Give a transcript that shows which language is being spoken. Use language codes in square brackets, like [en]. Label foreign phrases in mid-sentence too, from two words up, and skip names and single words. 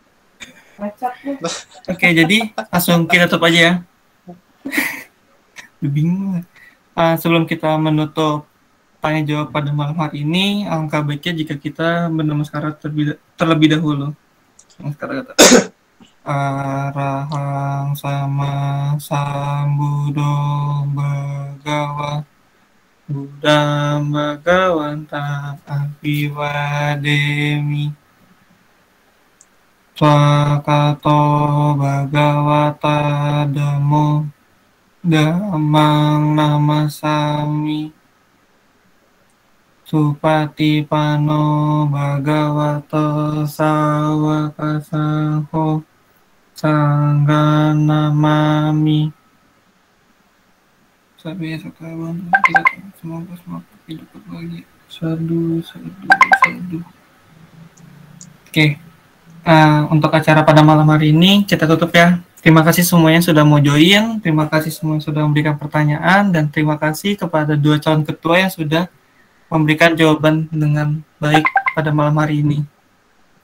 [id] Oke, jadi langsung kita tutup aja ya. Bingung. Sebelum kita menutup tanya jawab pada malam hari ini, alangkah baiknya jika kita bernamaskara terlebih dahulu. Namaskara kata. [pi] Arahang sama sambudo bhagawa Buddham bhagavantam abiwademi Swakato bhagavata dhammo dhammang namasami Supatipano bhagavato sawaka sangho Sangga namami. Sabi sekawan [id] semoga hidup berbahagia. Sadu. Oke. Untuk acara pada malam hari ini kita tutup ya. Terima kasih semuanya sudah mau join. Terima kasih semuanya sudah memberikan pertanyaan, dan terima kasih kepada dua calon ketua yang sudah memberikan jawaban dengan baik pada malam hari ini.